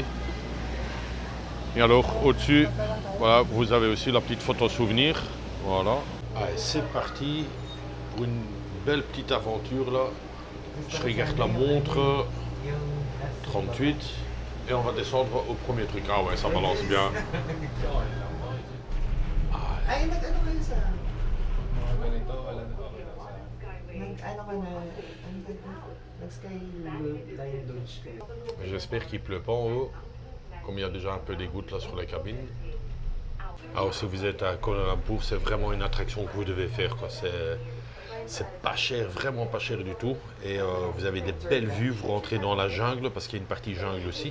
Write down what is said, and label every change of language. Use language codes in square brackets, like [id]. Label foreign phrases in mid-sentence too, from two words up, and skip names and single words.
[fr] Et alors au-dessus, voilà, vous avez aussi la petite photo souvenir. Voilà. Allez, c'est parti pour une belle petite aventure là. Je regarde la montre. 38. Et on va descendre au premier truc. Ah ouais, ça balance bien. [tl] Ay, nag-ano kayo sa... Mga ganito, wala na ako. Nag-ano ka na... Nag-Skyline Lodge kayo. [fr] J'espère qu'il pleut pas en haut. Comme il y a déjà un peu des gouttes là sur la cabine. Alors si vous êtes à Kuala Lumpur, c'est vraiment une attraction que vous devez faire quoi. C'est pas cher, vraiment pas cher du tout. Et vous avez des belles vues, vous rentrez dans la jungle parce qu'il y a une partie jungle aussi.